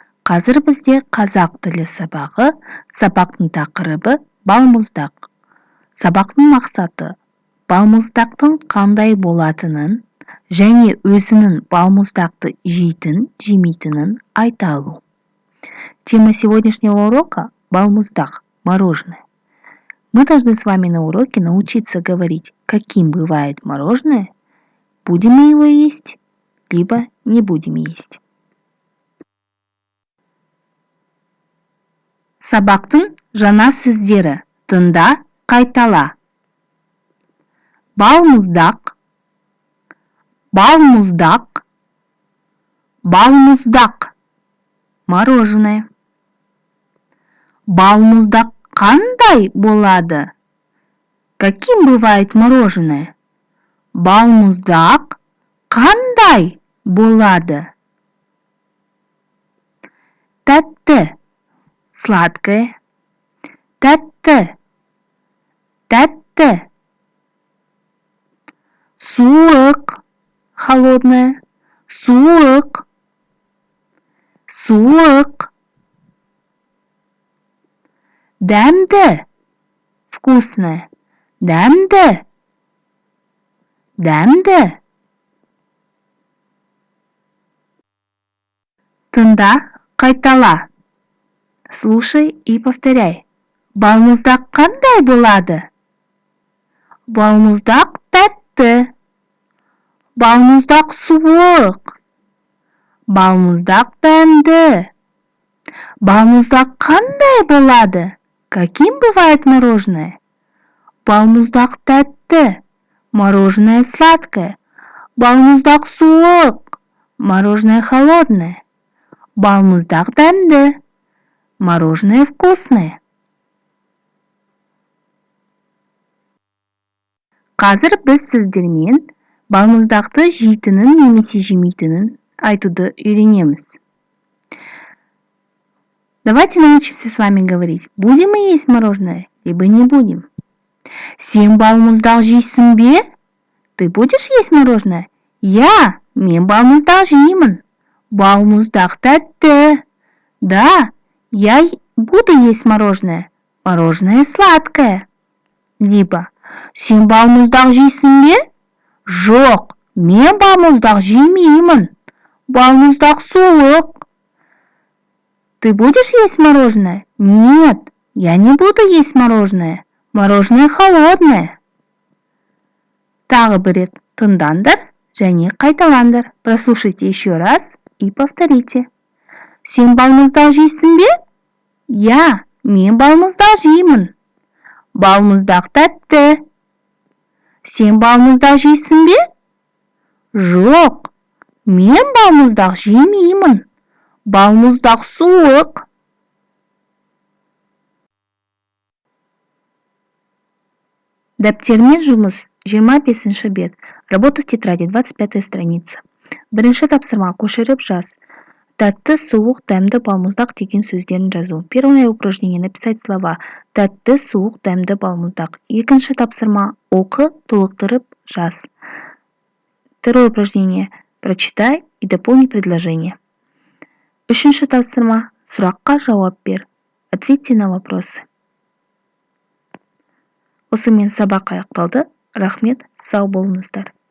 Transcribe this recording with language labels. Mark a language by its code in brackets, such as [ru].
[kk] Қазір бізде қазақ тілі сабағы, сабақтың тақырыбы балмұздақ. Сабақтың мақсаты балмұздақтың қандай болатынын және өзінің балмұздақты жейтін, жемейтінін айта алу. [ru] Тема сегодняшнего урока – балмуздак, мороженое. Мы должны с вами на уроке научиться говорить, каким бывает мороженое, будем мы его есть, либо не будем есть. [kk] Сабақтың жаңа сөздері. Тыңда, қайтала. Балмуздақ, балмуздақ, балмуздақ, мороженое. Балмуздақ қандай болады? [ru] Каким бывает мороженое? [kk] Балмуздақ қандай болады? Тәтті, сладкое. Тәтті, тәтті. Суық, холодное. Суық, суық. Дәмді, вкусное. Дәмді, дәмді. Тыңда, қайтала. [ru] Слушай и повторяй. [kk] Балмуздақ қандай болады? Балмуздақ тәтті. Балмуздақ суық. Балмуздақ дәмді. Балмуздақ қандай болады? [ru] Каким бывает мороженое? [kk] Балмуздақ тәтті. [ru] Мороженое сладкое. [kk] Балмуздақ суық. [ru] Мороженое холодное. [kk] Балмуздақ дәмді. [ru] Мороженое вкусное. [kk] Қазір біз сіздермен балмуздақты жейтінін немесе жемейтінін айтуды үйренеміз. [ru] Давайте научимся с вами говорить, будем мы есть мороженое, либо не будем. [kk] Сен балмуздақ жейсің бе? [ru] Ты будешь есть мороженое? [kk] Мен балмуздақ жеймін. Балмуздақ тәтті. [ru] Да, я буду есть мороженое. Мороженое сладкое. [kk] Либо сен балмуздақ жейсің бе? Жоқ, мен балмуздақ жемеймін. Балмуздақ суық. [ru] Ты будешь есть мороженое? Нет, я не буду есть мороженое. Мороженое холодное. [kk] Тағы бір рет тыңдаңдар және қайталаңдар. [ru] Прослушайте еще раз и повторите. [kk] Сен балмуздақ жейсің бе? Мен балмуздақ жеймін. Балмуздақ тәтті. Сен балмуздақ жейсің бе? Жоқ, мен балмуздақ жемеймін. Балмуздақ суық. Дәптермен жұмыс 25 бет. [ru] Работа в тетради 25 страница. [kk] Бірінші тапсырма көшіріп жаз. Тәтті, суық, дәмді, балмуздақ деген сөздерін жазу. [ru] Первое упражнение написать слова тәтті, суық, дәмді, балмуздақ. [kk] Екінші тапсырма оқы, толықтырып жаз. [ru] Второе упражнение прочитай и дополни предложение. [kk] Үшінші тапсырма сұраққа жауап бер. [ru] Ответьте на вопросы. [kk] Осымен сабақ аяқталды. Рахмет, сау болыңыздар.